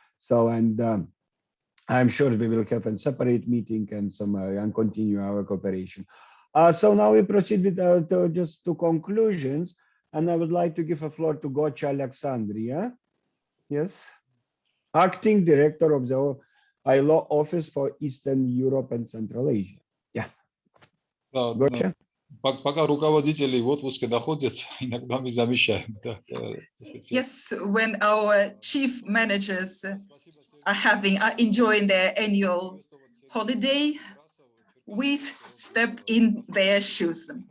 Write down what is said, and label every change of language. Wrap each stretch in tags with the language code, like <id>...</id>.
<en>So, and I'm sure we will have a separate meeting and continue our cooperation. So now we proceed with just to conclusions. And I would like to give a floor to Gocha Alexandria. Yes. Acting Director of the ILO Office for Eastern Europe and Central Asia. Yeah.</en> <ru>Да, пока руководители в отпуске находятся, иногда мы замещаем.</ru> <en>Yes, when our chief managers are enjoying their annual holiday, we step in their shoes.</en>